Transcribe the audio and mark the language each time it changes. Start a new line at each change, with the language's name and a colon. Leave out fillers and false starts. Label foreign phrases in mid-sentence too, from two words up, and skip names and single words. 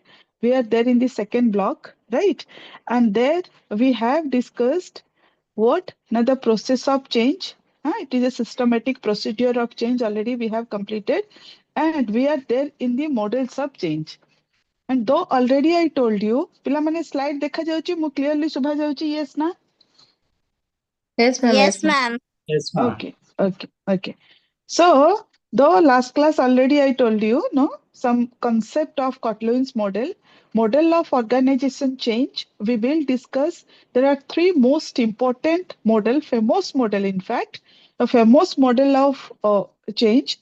English: We are there in the second block, right? And there we have discussed what? Now the process of change. It is a systematic procedure of change already we have completed. And we are there in the models of change. And though already I told you,
Odia: ପିଲାମାନେ slide ଦେଖାଯାଉଛି ମୁଁ clearly ଶୁଭାଯାଉଛି yes ନା?
English: Yes, ma'am. Yes, ma'am. Yes, ma'am. Okay. So, though last class already I told you, no, some concept of Kotloin's model of organization change, we will discuss. There are three most important famous model, in fact, a famous model of change.